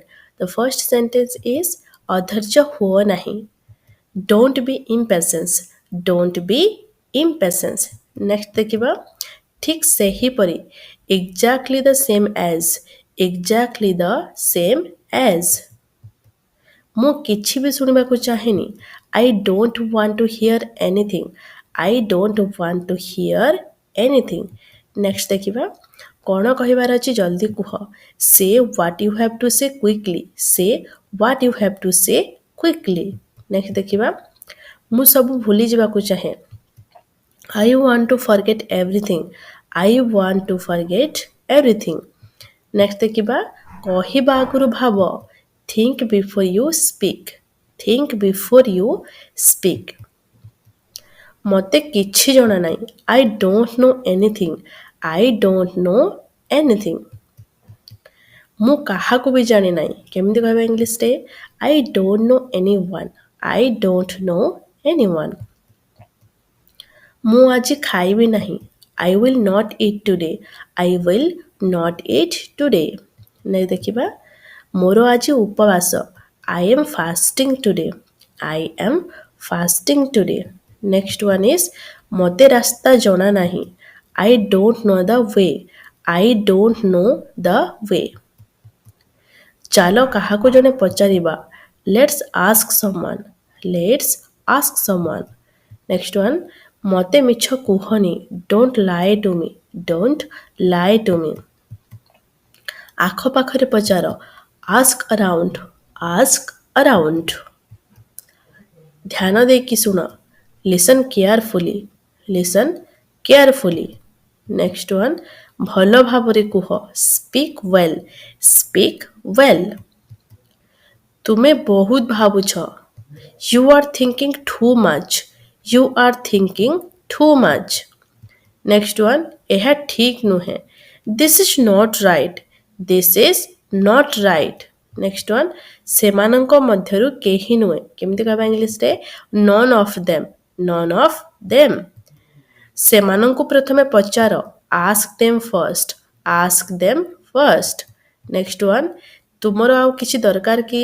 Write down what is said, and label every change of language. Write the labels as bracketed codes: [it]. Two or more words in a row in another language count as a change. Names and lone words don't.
[en] The first sentence is [or] ଅଧୈର୍ଯ୍ୟ ହୁଅ ନାହିଁ. [en] Don't be impatient. Don't be impatient. Next [or] ଦେଖିବା ଠିକ ସେହିପରି [en] exactly the same as. Exactly the same as. [or] ମୁଁ କିଛି ବି ଶୁଣିବାକୁ ଚାହେଁନି. [en] I don't want to hear anything. I don't want to hear anything. [or] Next ଦେଖିବା କ'ଣ କହିବାର ଅଛି ଜଲ୍ଦି କୁହ. [en] Say what you have to say quickly. Say what you have to say quickly. [or] Next ଦେଖିବା ମୁଁ ସବୁ ଭୁଲି ଯିବାକୁ ଚାହେଁ. [en] I want to forget everything. I want to forget everything. [or] Next ଦେଖିବା କହିବା ଆଗରୁ ଭାବ. [en] Think before you speak. Think before you speak. [or] ମୋତେ କିଛି ଜଣା ନାହିଁ. [en] I don't know anything. I don't know anything. [or] ମୁଁ କାହାକୁ ବି ଜାଣି ନାହିଁ. କେମିତି କହିବା ଇଂଲିଶରେ? [en] I don't know anyone. I don't know anyone. [or] ମୁଁ ଆଜି ଖାଇବି ନାହିଁ. [en] I will not eat today. I will not eat today. [or] ନେଇ ଦେଖିବା ମୋର ଆଜି ଉପବାସ. [en] I am fasting today. I am fasting today. Next one is [or] ମୋତେ ରାସ୍ତା ଜଣା ନାହିଁ. [en] I don't know the way. I don't know the way. [or] ଚାଲ କାହାକୁ ଜଣେ ପଚାରିବା. [en] Let's ask someone. Let's ask someone. Next one [or] ମୋତେ ମିଛ କୁହନି. [en] Don't lie to me. Don't lie to me. [or] ଆଖପାଖରେ ପଚାର. [en] Ask around. Ask around. [or] ଧ୍ୟାନ ଦେଇକି ଶୁଣ. [en] Listen carefully. Listen carefully. Next one [or] ଭଲ ଭାବରେ କୁହ. [en] Speak well. Speak well. [or] ତୁମେ ବହୁତ ଭାବୁଛ. [en] You are thinking too much. You are thinking too much. Next one [or] ଏହା ଠିକ ନୁହେଁ. [en] This is not right. This is not right. Next one [or] ସେମାନଙ୍କ ମଧ୍ୟରୁ କେହି ନୁହେଁ. କେମିତି କହିବା ଇଂଲିଶରେ? [en] None of them. None of them. [or] ସେମାନଙ୍କୁ ପ୍ରଥମେ ପଚାର. [en] Ask them first. Ask them first. Next one [or] ତୁମର ଆଉ କିଛି ଦରକାର କି?